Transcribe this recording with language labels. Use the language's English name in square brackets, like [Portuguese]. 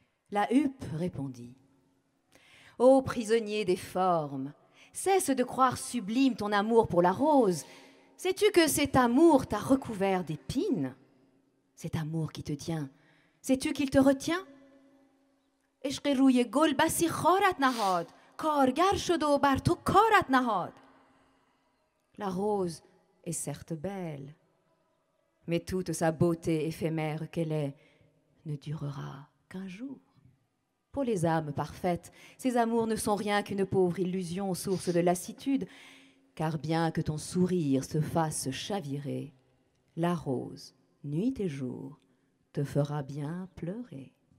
[French] La huppe répondit. Ô prisonnier des formes, cesse de croire sublime ton amour pour la rose. Sais-tu que cet amour t'a recouvert d'épines? Cet amour qui te tient, sais-tu qu'il te retient? [Persian] عشق روی گل بسی خارت نهاد کارگر شد و بر تو کارت نهاد. [French] La rose est certes belle, mais toute sa beauté éphémère qu'elle est ne durera qu'un jour. Pour les âmes parfaites, ces amours ne sont rien qu'une pauvre illusion, source de lassitude, car bien que ton sourire se fasse chavirer, la rose, nuit et jour, te fera bien pleurer.